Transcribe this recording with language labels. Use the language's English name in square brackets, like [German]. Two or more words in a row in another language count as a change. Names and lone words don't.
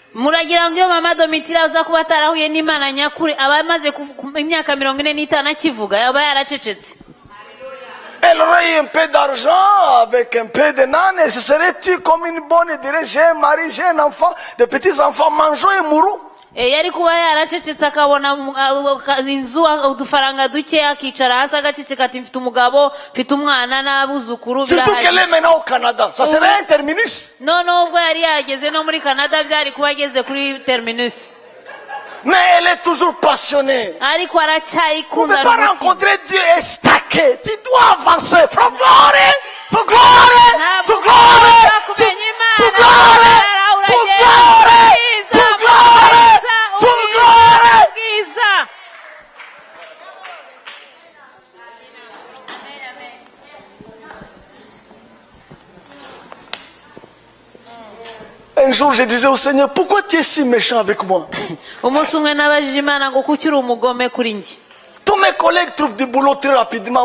[French] Elle aurait eu un peu d'argent avec un peu de nan, elle se serait tuée comme une bonne, elle dirait j'ai un mari, j'ai un enfant, des petits enfants, mangeons et mourons. [Kinyarwanda] yari kuba yaracecetse akabona inzu udufaranga duke akicara hasi agaceceka ati mfite umugabo mfite umwana n'abuzukuru birahagije. [French] Surtout qu'elle est maintenant au Canada, ça serait un terminus. [Kinyarwanda] None ubwo yari yageze no muri Canada byari kuba ageze kuri terminus. [French] Mais elle est toujours passionnée. [Kinyarwanda] Ariko aracyayikunda. [French] Tu ne peux pas rencontrer Dieu et stacker. Tu dois avancer [English] from glory to glory [French] to glory to glory to glory to glory to glory. Un jour, je disais au Seigneur, pourquoi tu es si méchant avec moi? Tous mes collègues trouvent du boulot très rapidement.